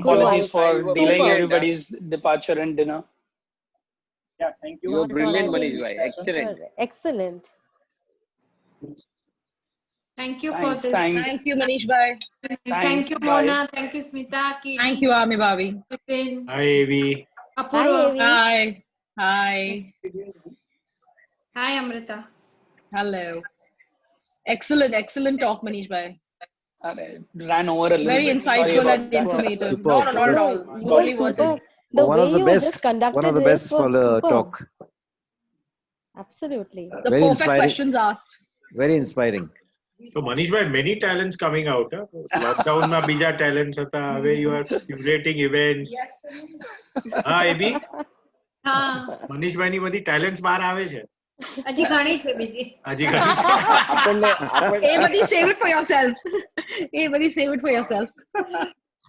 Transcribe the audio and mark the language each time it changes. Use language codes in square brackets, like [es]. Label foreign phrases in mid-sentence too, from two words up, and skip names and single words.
[en] Apologies one. for delaying Super. everybody's departure and dinner. Yeah, thank you. Not at all. Brilliant, I Manish think bhai. Excellent. excellent. Thank you for Thanks. this. Thanks. Thank you, Manish bhai. Thank you, Bye. Mona. Thank you, Smita. Katie. Thank you, Ami Bhavi. Vipin, Hi, Avi. Apurva. Hi, Avi. Hi. Hi. Hi, Amrita. Hello. Excellent, excellent talk, Manish bhai. Ran over a little Very bit. Sorry insightful about and that. informative. Superb. No, not at No, all. you were Totally worth super. it. The One way of the you best. just conducted One of the this best was for the superb. talk. Absolutely. The Very perfect inspiring. questions asked. Very inspiring. So, Manish bhai, many talents coming out. [gu] લોકડાઉન માં બીજા ટેલેન્ટ્સ હતા. [en] Where you are curating events. Avi? [gu] हाँ, Manish bhai ની બધી talents બહાર આવે છે. હજી ઘણી છે બીજી. હજી ઘણી છે. [en] Hey, buddy, save it for yourself. Hey, buddy, save it for yourself.